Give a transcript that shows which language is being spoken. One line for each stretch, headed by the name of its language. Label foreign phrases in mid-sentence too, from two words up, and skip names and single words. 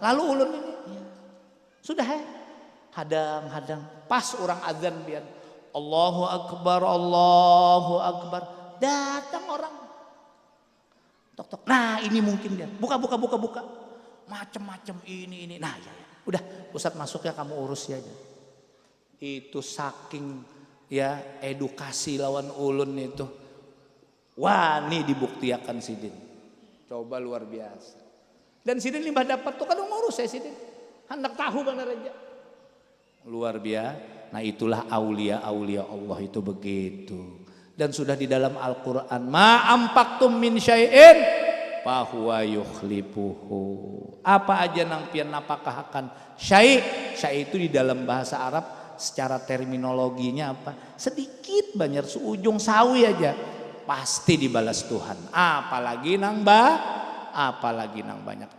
Banjar: Lalu ulun ini sudah hadang-hadang pas orang azan biar Allahu Akbar datang orang tok. Nah ini mungkin dia buka macem-macem ini. Nah ya. Udah Ustadz masuk ya kamu urus ya. Itu saking ya edukasi lawan ulun itu. Wah ini dibuktiakan sidin. Coba luar biasa. Dan sidin limbah dapat tuh kan ngurus ya sidin. Hendak tahu benar aja. Luar biasa. Nah itulah aulia Allah itu begitu.
Indonesian: dan sudah di dalam Al-Qur'an,
Arabic: ما أنفقتم من شيء فهو يخلفه.
Banjar: Apa aja nang pian napakahakan syai'.
Indonesian: Syai' itu di dalam bahasa Arab secara terminologinya apa? Sedikit banyak seujung sawi aja pasti dibalas Tuhan.
Banjar: Apalagi nang banyak.